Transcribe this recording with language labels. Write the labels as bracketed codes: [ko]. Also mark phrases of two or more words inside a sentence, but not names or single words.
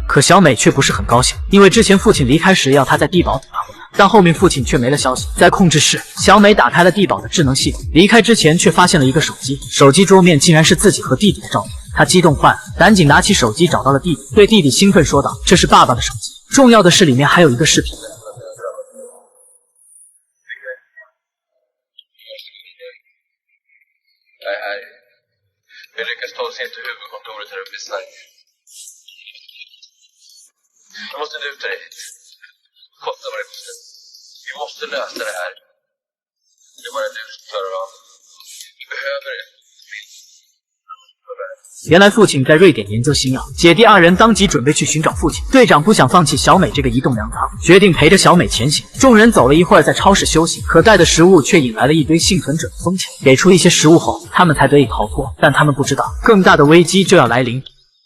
[zh] 可小美却不是很高兴，因为之前父亲离开时要她在地堡等他回来，但后面父亲却没了消息。在控制室，小美打开了地堡的智能系统，离开之前却发现了一个手机，手机桌面竟然是自己和弟弟的照片。她激动坏了，赶紧拿起手机找到了弟弟，对弟弟兴奋说道：“这是爸爸的手机，重要的是里面还有一个视频。” [sv] Vi lyckas ta oss in till huvudkontoret här uppe i Sverige. Du måste luta dig. Kosta vad det kostar. Vi måste lösa det här. Det är bara du som klarar av det. Du behöver det. [zh] 原来父亲在瑞典研究新药，姐弟2人当即准备去寻找父亲。队长不想放弃小美这个移动粮仓，决定陪着小美前行。众人走了一会儿，在超市休息，可带的食物却引来了一堆幸存者的疯抢。给出一些食物后，他们才得以逃脱。但他们不知道，更大的危机就要来临。